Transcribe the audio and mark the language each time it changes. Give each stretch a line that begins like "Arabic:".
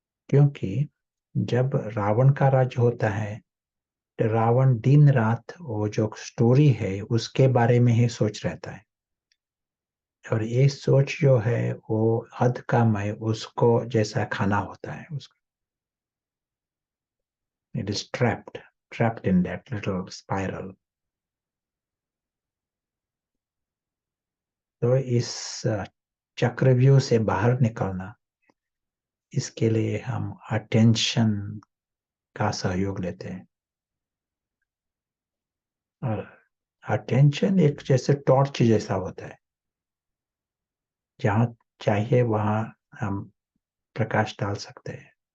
Hindi: क्योंकि जब रावण का राज्य होता है तो रावण दिन रात वो जो स्टोरी है उसके बारे में ही सोच रहता है। और ये सोच जो है वो हद कम है, उसको जैसा खाना होता है उसको।
English: It is trapped in that little spiral।
Hindi: तो इस चक्रव्यूह से बाहर निकलना, इसके लिए हम अटेंशन का सहयोग लेते हैं। और अटेंशन एक जैसे टॉर्च जैसा होता है, जहां चाहिए वहां हम प्रकाश डाल सकते हैं।